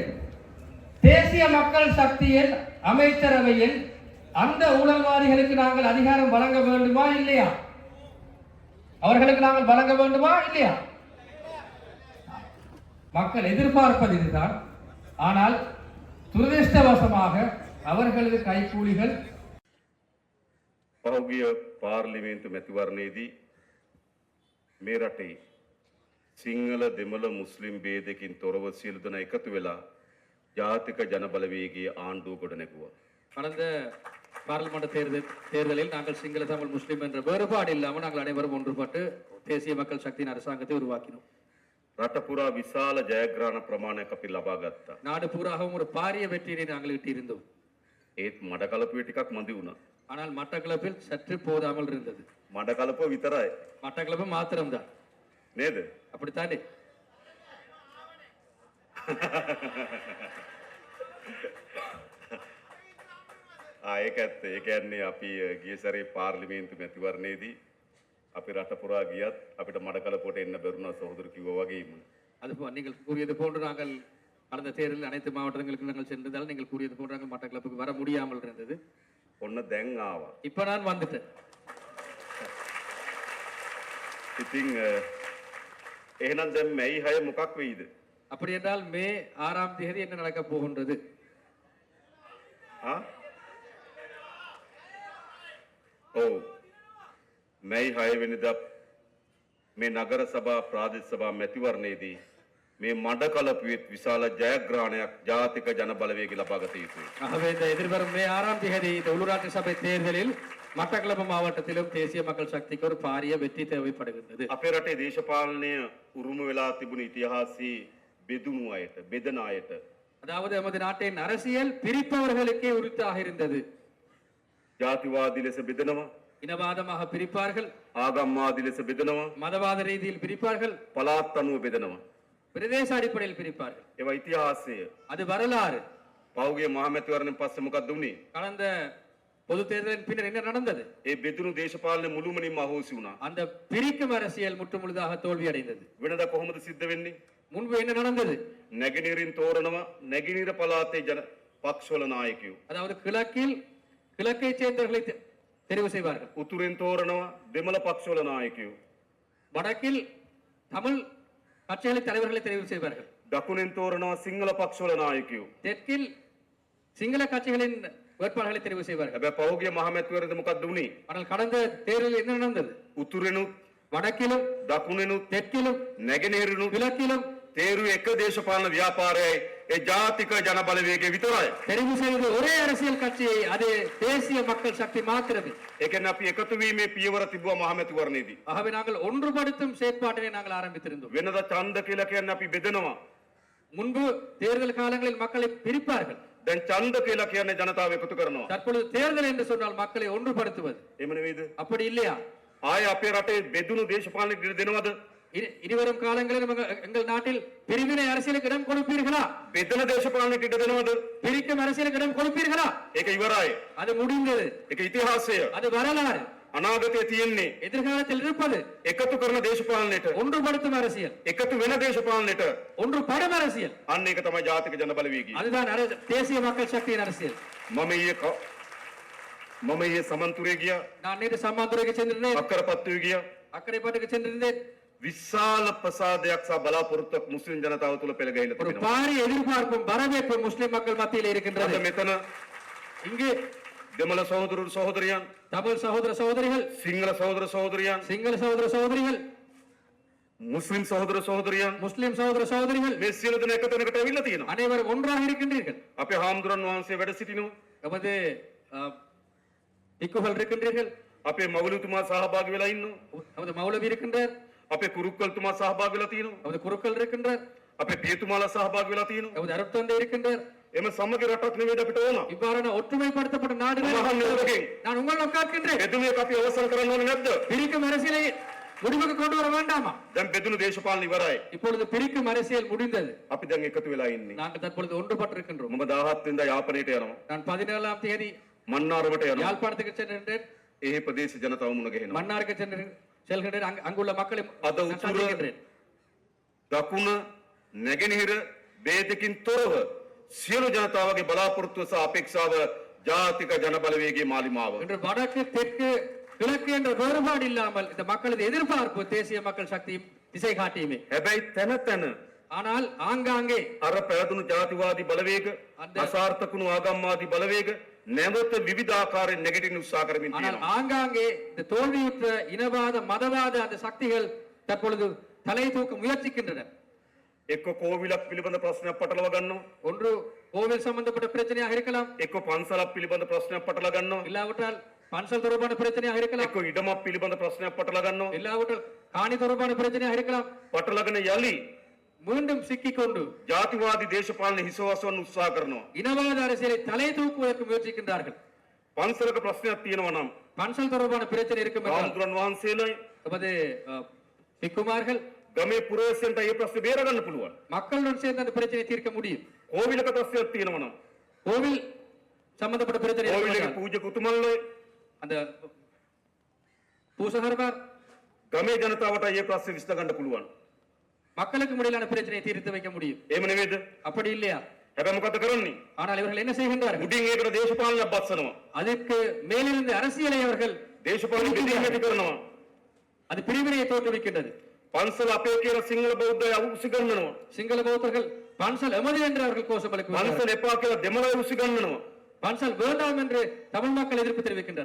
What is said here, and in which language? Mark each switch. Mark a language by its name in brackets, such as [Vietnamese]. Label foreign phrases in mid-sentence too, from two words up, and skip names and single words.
[Tamil] தேசிய மக்கள் சக்தியின் அமைச்சரவையில் அந்த ஊழல்வாதிகளுக்கு நாங்கள் அதிகாரம் வழங்க வேண்டுமா இல்லையா? அவர்களுக்கு நாங்கள் வழங்க வேண்டுமா இல்லையா? மக்கள் எதிர்பார்ப்பது இதுதான். ஆனால் துரதிருஷ்டவசமாக அவர்களது கைக்கூலிகள் [Sinhala] පහුගිය පාර්ලිමේන්තු මැතිවරණයේදී මේ රටේ සිංහල දෙමළ මුස්ලිම් ભેදකින් තොරව සියලු දෙනා එකතු වෙලා ජාතික ජනබලවේගයේ ආණ්ඩුව ගොඩනැගුවා. [Tamil] கடந்த பாராளுமன்ற தேர்தலில் நாங்கள் சிங்கள தமிழ் முஸ்லிம் என்ற வேறுபாடு இல்லாமல் நாங்கள் அனைவரும் ஒன்றுபட்டு தேசிய மக்கள் சக்தியின் அரசாங்கத்தை உருவாக்கினோம். [Sinhala] රට පුරා විශාල ජයග්‍රහණ ප්‍රමාණයක් අපි ලබා ගත්තා. [Tamil] நாடு பூராகவும் ஒரு பாரிய வெற்றியை நாங்கள் ஈட்டியிருந்தோம். [Sinhala] ඒත් මඩකලපුවේ ටිකක් මදි වුණා. [Tamil] ஆனால் மட்டக்களப்பில் சற்று போதாமல் இருந்தது. [Sinhala] මඩකලපුව විතරයි. [Tamil] மட்டக்களப்பு மாத்திரம்தான். [Sinhala] නේද? [Tamil] அப்படித்தானே? [Sinhala] ඒක ඇත්ත. ඒ කියන්නේ අපි ගිය සැරේ පාර්ලිමේන්තු මැතිවරණයේදී අපි රට පුරා ගියත් අපිට මඩකලපුවට එන්න බැරුණා සහෝදර කිව්වා වගේම. [Tamil] அது நீங்கள் கூறியது போன்று நாங்கள் கடந்த தேர்தலில் அனைத்து மாவட்டங்களுக்கு நாங்கள் சென்றதால் நீங்கள் கூறியது போன்று நாங்கள் மட்டக்களப்புக்கு வர முடியாமல் இருந்தது. [Sinhala] ඔන්න දැන් ආවා. [Tamil] இப்ப நான் வந்துட்டேன். [Sinhala] ඉතින් එහෙනම් දැන් මැයි 6 මොකක් වෙයිද? [Tamil] அப்படி என்றால் மே 6ஆம் தேதி என்ன நடக்க போகின்றது? [Sinhala] ඔව්. මැයි 6 වෙනිදා මේ නගර සභා ප්‍රාදේශ සභා මැතිවරණයේදී මේ මඩකලපුවේ විශාල ජයග්‍රහණයක් ජාතික ජන බලවේගය ලබා ගත යුතුයි. [Tamil] ஆகவே இந்த எதிர்வரும் மே 6ஆம் தேதி இந்த உள்ளூராட்சி சபை தேர்தலில் மட்டக்களப்பு மாவட்டத்திலும் தேசிய மக்கள் சக்திக்கு ஒரு பாரிய வெற்றி தேவைப்படுகின்றது. [Sinhala] අපේ රටේ දේශපාලනය උරුම වෙලා තිබුණු ඉතිහාසයේ බෙදුණු අයට, බෙදන අයට, [Tamil] அதாவது நமது நாட்டின் அரசியல் பிரிப்பவர்களுக்கே உரித்தாக இருந்தது. [Sinhala] ජාතිවාදී ලෙස බෙදනවා, [Tamil] இனவாதமாக பிரிப்பார்கள், [Sinhala] ආගම්වාදී ලෙස බෙදනවා, [Tamil] மதவாத ரீதியில் பிரிப்பார்கள், [Sinhala] පළාත් අනුව බෙදනවා. [Tamil] பிரதேச அடிப்படையில் பிரிப்பார்கள். [Sinhala] ඒවා ඉතිහාසය. [Tamil] அது வரலாறு. [Sinhala] පහුගිය මහමැතිවරණයෙන් පස්සේ මොකක්ද වුනේ? [Tamil] கடந்த பொது தேர்தலின் பின்னர் என்ன நடந்தது? [Sinhala] ඒ බෙදුණු දේශපාලනය මුළුමනින්ම අහෝසි වුණා. [Tamil] அந்த பிரிக்கும் அரசியல் முற்றுமுழுதாக தோல்வி அடைந்தது. [Sinhala] වෙනදා කොහොමද සිද්ධ වෙන්නේ? [Tamil] முன்பு என்ன நடந்தது? [Sinhala] නැගෙනහිරින් තෝරනවා, නැගෙනහිර පළාතේ ජන පක්ෂවල නායකයෝ. [Tamil] அதாவது கிழக்கை சேர்ந்தவர்களை தெரிவு செய்வார்கள். [Sinhala] උතුරෙන් තෝරනවා, දෙමළ පක්ෂවල නායකයෝ. [Tamil] வடக்கில் தமிழ் கட்சிகளை தலைவர்களை தெரிவு செய்வார்கள். [Sinhala] දකුණෙන් තෝරනවා, සිංහල පක්ෂවල නායකයෝ. [Tamil] தெற்கில் சிங்கள கட்சிகளின் வேட்பாளர்களை தெரிவு செய்வார்கள். [Sinhala] හැබැයි පහුගිය මහමැතිවරණයද මොකක්ද වුනේ? [Tamil] ஆனால் கடந்த தேர்தலில் என்ன நடந்தது? [Sinhala] උතුරෙනුත්, [Tamil] வடக்கிலும், [Sinhala] දකුණෙනුත්, [Tamil] தெற்கிலும், [Sinhala] නැගෙනහිරිනුත් [Tamil] கிழக்கிலும் [Sinhala] තේරුවේ එක දේශපාලන ව්‍යාපාරයයි ඒ ජාතික ජන බලවේගය විතරයි. [Tamil] தெரிவு செய்வது ஒரே அரசியல் கட்சியை, அது தேசிய மக்கள் சக்தி மாத்திரமே. [Sinhala] ඒ කියන්නේ අපි එකතු වීමේ පියවර තිබුවා මහමැතිවරණයේදී. [Tamil] ஆகவே நாங்கள் ஒன்றுபடுத்தும் செயற்பாட்டினை நாங்கள் ஆரம்பித்திருந்தோம். [Sinhala] වෙනදා ඡන්ද කියලා කියන්නේ අපි බෙදනවා. [Tamil] முன்பு தேர்தல் காலங்களில் மக்களை பிரிப்பார்கள். [Sinhala] දැන් ඡන්ද කියලා කියන්නේ ජනතාව එකතු කරනවා. [Tamil] தற்பொழுது தேர்தல் என்று சொன்னால் மக்களை ஒன்றுபடுத்துவது. [Sinhala] එහෙම නෙවෙයිද? [Tamil] அப்படி இல்லையா? [Sinhala] ආයේ අපේ රටේ බෙදුණු දේශපාලනයට ඉඩ දෙනවද? [Tamil] இனிவரும் காலங்களில் எங்கள் நாட்டில் பிரிவினை அரசியலுக்கு இடம் கொடுப்பீர்களா? [Sinhala] බෙදන දේශපාලනයට ඉඩ දෙනවද? [Tamil] பிரிக்கும் அரசியலுக்கு இடம் கொடுப்பீர்களா? [Sinhala] ඒක ඉවරයි. [Tamil] அது முடிந்தது. [Sinhala] ඒක ඉතිහාසය. [Tamil] அது வரலாறு. [Sinhala] අනාගතයේ තියෙන්නේ [Tamil] எதிர்காலத்தில் இருப்பது [Sinhala] එකතු කරන දේශපාලනයට [Tamil] ஒன்றுபடுத்தும் அரசியல், [Sinhala] එකතු වෙන දේශපාලනයට [Tamil] ஒன்றுபடும் அரசியல். [Sinhala] අන්න ඒක තමයි ජාතික ජන බලවේගය. [Tamil] அதுதான் தேசிய மக்கள் சக்தியின் அரசியல். [Sinhala] මම ඊයේ සමන්තුරේ ගියා, [Tamil] நான் நேற்று சம்மாந்துறைக்கு சென்றிருந்தேன், [Sinhala] අක්කරපත්තුවේ ගියා. [Tamil] அக்கரைப்பட்டுக்கு சென்றிருந்தேன். [Sinhala] විශාල ප්‍රසාදයක් සහ බලාපොරොත්තුවක් මුස්ලිම් ජනතාව තුළ පෙළ ගැහිලා [Tamil] ஒரு [Sinhala] තිබෙනවා. [Tamil] பாரிய எதிர்பார்ப்பும் வரவேற்பும் முஸ்லிம் மக்கள் மத்தியில் [Sinhala] අද [Tamil] இருக்கின்றது. [Sinhala] මෙතන [Tamil] இங்கு [Sinhala] දෙමළ සහෝදරු සහෝදරියන්, [Tamil] தமிழ் சகோதர சகோதரிகள், [Sinhala] සිංහල සහෝදර සහෝදරියන්, [Tamil] சிங்கள சகோதர சகோதரிகள், [Sinhala] මුස්ලිම් සහෝදර සහෝදරියන් [Tamil] முஸ்லிம் சகோதர சகோதரிகள் [Sinhala] මේ සියලු දෙනා එක තැනකට ඇවිල්ලා තියෙනවා. [Tamil] அனைவரும் ஒன்றாக இருக்கின்றீர்கள். [Sinhala] අපේ හාමුදුරන් වහන්සේ වැඩ සිටිනවා. [Tamil] நமது இக்குகள் இருக்கின்றீர்கள், [Sinhala] අපේ මවුලුතුමා සහභාගී වෙලා ඉන්නවා. [Tamil] நமது மௌலவி இருக்கின்றார், [Sinhala] අපේ කුරුක්කල්තුමා සහභාගී වෙලා තියෙනවා. [Tamil] நமது குருக்கள் இருக்கின்றார், [Sinhala] අපේ පියතුමාලා සහභාගී වෙලා තියෙනවා. [Tamil] நமது அருட்தந்தை இருக்கின்றார். [Sinhala] එම සමගි රටක් නෙවෙයි අපිට ඕන. [Tamil] இவ்வாறான ஒற்றுமைப்படுத்தப்பட்ட நாடுகள் [Sinhala] මහා නිරෝධකෙන් [Tamil] நான் உங்களை உட்கார்க்கின்றேன். [Sinhala] බෙදුමක් අපි අවසන් කරන්න ඕනේ නැද්ද? [Tamil] பிரிக்கும் அரசியலை முடிவுக்கு கொண்டு வர வேண்டாமா? [Sinhala] දැන් බෙදුණු දේශපාලන ඉවරයි. [Tamil] இப்பொழுது பிரிக்கும் அரசியல் முடிந்தது. [Sinhala] අපි දැන් එකතු වෙලා ඉන්නේ. [Tamil] நாங்கள் தற்பொழுது ஒன்றுபட்டிருக்கின்றோம். [Sinhala] මම 17 වෙනිදා යාපනයට යනවා. [Tamil] நான் 17ஆம் தேதி [Sinhala] මන්නාරමට යනවා. [Tamil] யாழ்ப்பாணத்துக்கு சென்றிருந்தேன், [Sinhala] ඒ ප්‍රදේශ ජනතාව මුණ ගැහෙනවා. [Tamil] மன்னாருக்கு செல்கின்றேன். அங்குள்ள மக்களை [Sinhala] අද [Tamil] நான் [Sinhala] උතුර [Tamil] சந்திக்கின்றேன். [Sinhala] දකුණ නැගෙනහිර ભેදකින් තොරව සියලු ජනතාවගේ බලාපොරොත්තුව සහ අපේක්ෂාව ජාතික ජන බලවේගයේ මාලිමාව. [Tamil] இன்று வடக்கு தெற்கு கிழக்கு என்ற வேறுபாடு இல்லாமல் இந்த மக்களது எதிர்பார்ப்பு தேசிய மக்கள் சக்தி திசை காட்டியுமே. [Sinhala] හැබැයි තැන තැන [Tamil] ஆனால் ஆங்காங்கே [Sinhala] අර පැවතුණු ජාතිවාදී බලවේග, අසාර්ථකුණු ආගම්වාදී බලවේග නැවත විවිධාකාරයෙන් නැගිටින්න උත්සාහ කරමින් [Tamil] ஆனால் [Sinhala] තියෙනවා. [Tamil] ஆங்காங்கே இந்த தோல்வியுற்ற இனவாத மதவாத அந்த சக்திகள் தற்பொழுது தலை தூக்க முயற்சிக்கின்றன. [Sinhala] එක්ක කෝවිලක් පිළිබඳ ප්‍රශ්නයක් පටලවා ගන්නවා. [Tamil] ஒன்று கோவில் சம்பந்தப்பட்ட பிரச்சனையாக இருக்கலாம், [Sinhala] එක්ක පන්සලක් පිළිබඳ ප්‍රශ්නයක් පටලවා ගන්නවා. [Tamil] இல்லாவிட்டால் பன்சல் தொடர்பான பிரச்சனையாக இருக்கலாம், [Sinhala] එක්ක ඉඩමක් පිළිබඳ ප්‍රශ්නයක් පටලවා ගන්නවා. [Tamil] இல்லாவிட்டால் காணி தொடர்பான பிரச்சனையாக இருக்கலாம். [Sinhala] පටලගෙන යලි [Tamil] மீண்டும் சிக்கிக்கொண்டு [Sinhala] ජාතිවාදී දේශපාලන හිසවසවන්න උත්සාහ කරනවා. [Tamil] இனவாத அரசியலை தலை தூக்குவதற்கு முயற்சிக்கின்றார்கள். [Sinhala] පන්සලක ප්‍රශ්නයක් තියෙනවා නම් [Tamil] பன்சல் தொடர்பான பிரச்சனை இருக்கும் என்றால் [Sinhala] ආන්දරන් වහන්සේලා [Tamil] நமது பிக்குமார்கள் [Sinhala] ගමේ පුරවැසියන්ට ඒ ප්‍රශ්නේ බේර ගන්න පුළුවන්. [Tamil] மக்களுடன் சேர்ந்து அந்த பிரச்சனையை தீர்க்க முடியும். [Sinhala] කෝවිලක ප්‍රශ්නයක් තියෙනවා නම් [Tamil] கோவில் சம்பந்தப்பட்ட பிரச்சனை இருக்கும் [Sinhala] කෝවිලේ [Tamil] என்றால் [Sinhala] පූජක උතුමන්ලා [Tamil] அந்த பூசகர்மார் [Sinhala] ගමේ ජනතාවට ඒ ප්‍රශ්නේ විසඳ ගන්න පුළුවන්. [Tamil] மக்களுக்கு முடியலான பிரச்சனையை தீர்த்து வைக்க முடியும். [Sinhala] එහෙම නෙවෙයිද? [Tamil] அப்படி இல்லையா? [Sinhala] හැබැයි මොකද කරන්නේ? [Tamil] ஆனால் இவர்கள் என்ன செய்கின்றார்கள்? [Sinhala] උඩින් ඒකට දේශපාලනයක් බස්සනවා. [Tamil] அதற்கு மேலிருந்து அரசியலை அவர்கள் [Sinhala] දේශපාලන බෙදීම ඇති කරනවා. [Tamil] அது பிரிவினையை தோற்றுவிக்கின்றது. [Sinhala] පන්සල අපේ කියලා සිංහල බෞද්ධය අවුස්සි ගන්නනවා. [Tamil] சிங்கள பௌத்தர்கள் பன்சல் எமது என்று அவர்கள் கோஷம் எழுப்புகிறார்கள். [Sinhala] පන්සල එපා කියලා දෙමළ අවුස්සි ගන්නනවා. [Tamil] பன்சல் வேண்டாம் என்று தமிழ் மக்கள் எதிர்ப்பு தெரிவிக்கின்றனர்.